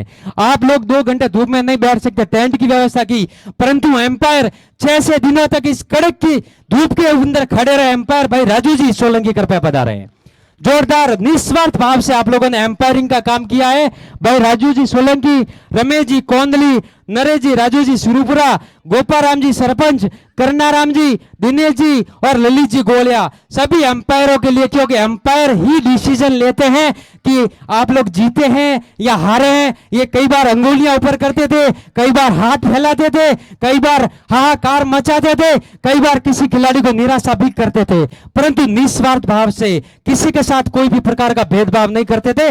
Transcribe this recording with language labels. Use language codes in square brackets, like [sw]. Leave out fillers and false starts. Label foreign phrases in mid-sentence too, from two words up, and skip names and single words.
[hi] आप लोग 2 घंटे धूप में नहीं बैठ सकते, टेंट की व्यवस्था की, परंतु एम्पायर 6 दिनों तक इस कड़क की धूप के अंदर खड़े रहे। एम्पायर भाई राजू जी सोलंकी कृपया पधारे। जोरदार निस्वार्थ भाव से आप लोगों ने एम्पायरिंग का काम किया है। भाई राजू जी सोलंकी, रमेश जी कोंदली, नरेश जी, राजू जी सुरूपुरा, गोपाराम जी सरपंच, करनाराम जी, दिनेश जी और ललित जी गोलिया, सभी एम्पायरों के लिए, क्योंकि एम्पायर ही डिसीजन लेते हैं कि आप लोग जीते हैं या हारे हैं। ये कई बार अंगुलियां ऊपर करते थे, कई बार हाथ फैलाते थे, कई बार हाहाकार मचाते थे, कई बार किसी खिलाड़ी को निराशा भी करते थे, परंतु निस्वार्थ भाव से किसी के साथ कोई भी प्रकार का भेदभाव नहीं करते थे।